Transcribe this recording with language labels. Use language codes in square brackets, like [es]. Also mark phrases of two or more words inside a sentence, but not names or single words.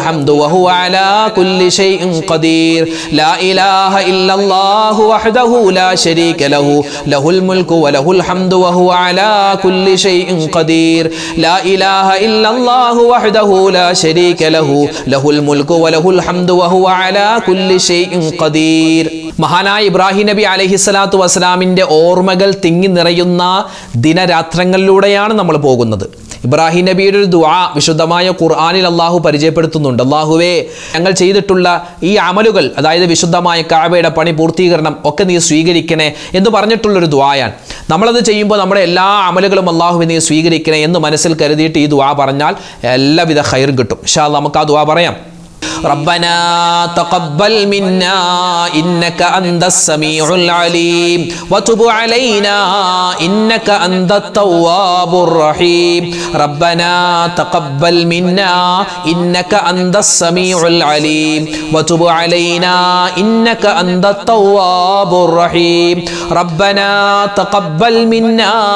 [ar] الحمد وهو على كل شيء قدير لا إله إلا الله وحده لا شريك له له الملك وله الحمد وهو على كل شيء قدير لا إله إلا الله وحده لا شريك له له الملك وله الحمد وهو على كل شيء قدير. [ml] മഹാനായ ഇബ്രാഹിം നബി [ar] عليه الصلاة والسلام [ml] ഓർമ്മകൾ തിങ്ങി നിറയുന്ന ദിനരാത്രങ്ങളിലൂടെയാണ് നമ്മൾ പോകുന്നത്. ഇബ്രാഹിം നബിയുടെ ഒരു ദുആ വിശുദ്ധമായ ഖുർആനിൽ അള്ളാഹു പരിചയപ്പെടുത്തുന്നുണ്ട്. അള്ളാഹുവേ, ഞങ്ങൾ ചെയ്തിട്ടുള്ള ഈ അമലുകൾ, അതായത് വിശുദ്ധമായ കഅബയുടെ പണി പൂർത്തീകരണം ഒക്കെ നീ സ്വീകരിക്കണേ എന്ന് പറഞ്ഞിട്ടുള്ളൊരു ദുആയാണ്. നമ്മളത് ചെയ്യുമ്പോൾ നമ്മുടെ എല്ലാ അമലുകളും അള്ളാഹുവെ നീ സ്വീകരിക്കണേ എന്ന് മനസ്സിൽ കരുതിയിട്ട് ഈ ദുആ പറഞ്ഞാൽ എല്ലാവിധ ഖൈറും കിട്ടും. [ar] إن شاء الله [ml] നമുക്ക് ആ ദുആ പറയാം. [ar] ربنا تقبل منا إنك أنت السميع العليم وتب علينا إنك أنت التواب الرحيم ربنا تقبل منا إنك أنت السميع العليم وتب علينا إنك أنت التواب الرحيم ربنا تقبل منا